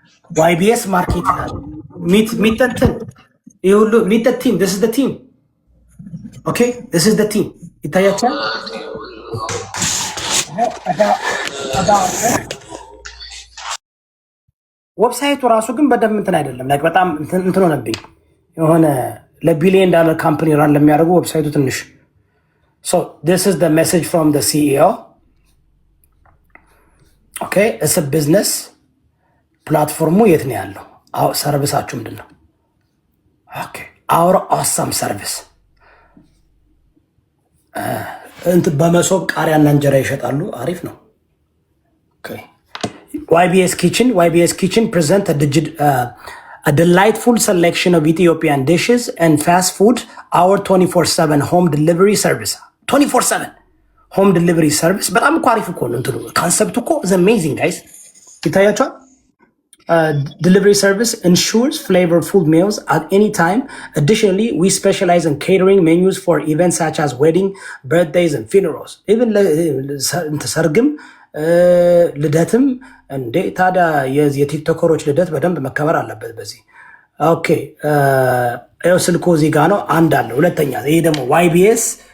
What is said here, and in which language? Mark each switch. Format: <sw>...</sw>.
<am>ዋይቢኤስ ማርኬት ይላል። ሚተንትን ይሄ ሁሉ ቲም</am> <en>this is the team</en> <am>okay this is the team ይታያችኋል። ዌብሳይቱ ራሱ ግን በደንብ እንትን አይደለም። ላይክ በጣም እንትን ሆነብኝ። የሆነ ለቢሊየን ዳለር ካምፓኒ ራን ለሚያደርጉ ዌብሳይቱ ትንሽ</am> <en>so this is the message from the CEO. okay it's a business</en> <am>ፕላትፎርሙ የት ነው ያለው? ሰርቪሳችሁ ምንድን ነው?</am> <en>okay our awesome service</en> <am>በመሶብ ቃሪያና እንጀራ ይሸጣሉ። አሪፍ ነው።</am> <en>okay YBS Kitchen present a delightful selection of Ethiopian dishes and fast food. Our 24/7 home delivery service 24/7 home delivery service</en> <am>በጣም እኮ አሪፍ እኮ ነው። እንትኑ ካንሰፕቱ እኮ</am> <en>is amazing guys።</en> <am>ይታያችኋል።</am> <en>Delivery service ensures flavorful meals at any time. Additionally, we specialize in catering menus for events such as wedding, birthdays, and funerals.</en> <am>Even ሰርግም ልደትም እንዴ ታዲያ የቲክቶከሮች ልደት በደንብ መከበር አለበት በዚህ። ኦኬ ይኸው ስልኮ እዚህ ጋ ነው። አንድ አለ። ሁለተኛ ይሄ ደግሞ YBS</am>